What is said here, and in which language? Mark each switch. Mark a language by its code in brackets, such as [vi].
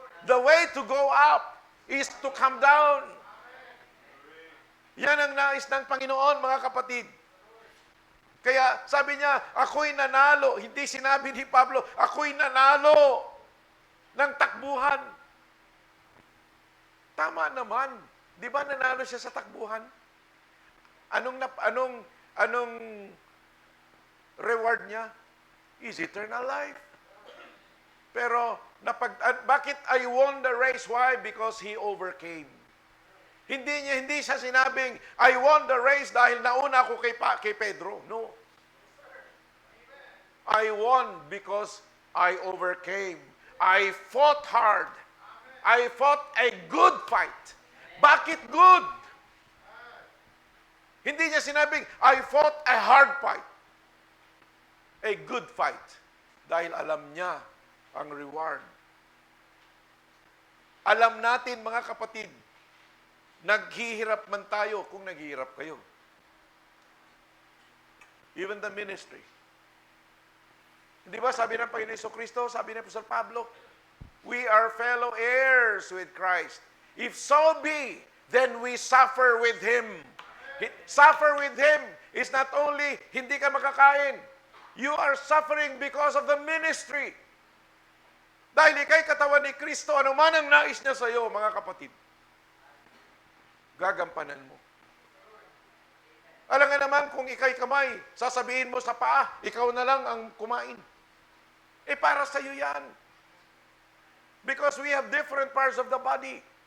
[en] The way to go up is to come down. [tl] Yan ang nais ng Panginoon, mga kapatid. Kaya sabi niya, ako'y nanalo. Hindi sinabi ni Pablo, ako'y nanalo ng takbuhan. Tama naman. Di ba nanalo siya sa takbuhan? Anong reward niya? [en] Is eternal life. [tl] Pero, bakit [en] I won the race? Why? Because he overcame. [tl] Hindi siya sinabing, [en] I won the race [tl] dahil nauna ako kay Pedro. [en] No. I won because I overcame. I fought hard. I fought a good fight. [tl] Bakit [en] good? [tl] Hindi niya sinabing, [en] I fought a hard fight. A good fight. [tl] Dahil alam niya ang reward. Alam natin, mga kapatid, naghihirap man tayo kung naghihirap kayo. [en] Even the ministry. [tl] Hindi ba sabi ng Panginoon Jesucristo, sabi ni Apostol Pablo, [en] we are fellow heirs with Christ. If so be, then we suffer with Him. Suffer with Him is not only [tl] hindi ka makakain, [en] you are suffering because of the ministry. [tl] Dahil ikay katawan ni Kristo, ano man ang nais niya sa iyo, mga kapatid, gagampanan mo. Alam nga naman, kung ikay kamay, sasabihin mo sa paa, ikaw na lang ang kumain. Para sa iyo yan. [en] Because we have different parts of the body.